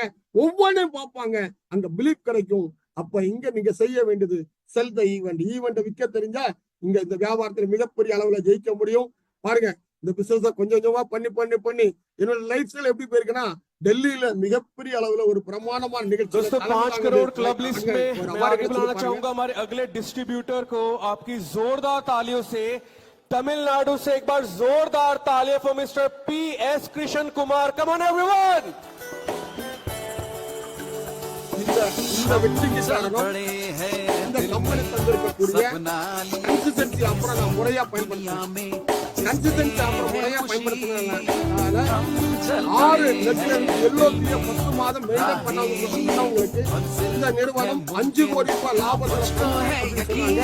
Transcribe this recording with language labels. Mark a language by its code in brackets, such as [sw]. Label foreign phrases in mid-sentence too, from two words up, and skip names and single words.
[ta] ஒவ்வொன்றையும் பார்ப்பாங்க, அங்க பிலீஃப் கிடைக்கும். அப்ப இங்க நீங்க செய்ய வேண்டியது [en] sell the event [ta] விற்க தெரிஞ்சா இங்க இந்த வியாபாரத்துல மிகப்பெரிய அளவுல ஜெயிக்க முடியும். பாருங்க, இந்த பிசினஸ் கொஞ்சம் கொஞ்சமா பண்ணி என்னோட [en] life style [ta] எப்படி போயிருக்குன்னா, டெல்லியில मिगप्रिय அளவுல ஒரு பிரமாண்டமான நிகழ்ச்சி. [hi] दोस्तों 5 करोड़ [en] club list [hi] में मैं आगे बुलाना चाहूंगा हमारे अगले डिस्ट्रीब्यूटर को। आपकी जोरदार तालियों से तमिलनाडु से एक बार जोरदार तालियां [en] for Mister [hi] PS कृष्ण कुमार। [en] come on everyone. [ta] இந்த வெற்றிக்கு காரணம் இந்த கம்பெனி தந்திருக்கக்கூடிய கன்சிஸ்டன்சி. அப்புறம் நான் முறையா பயன்படுத்தினேன். கன்சிஸ்டன்சி அப்புறம் முறையா பயன்படுத்தினால 6 லட்சம் LOP 10 மாதம் மெயின்டைன் பண்ணவங்களுக்கு இந்த நிறுவனம் 5 கோடி ரூபாய் லாபத்தை சொன்னாங்க.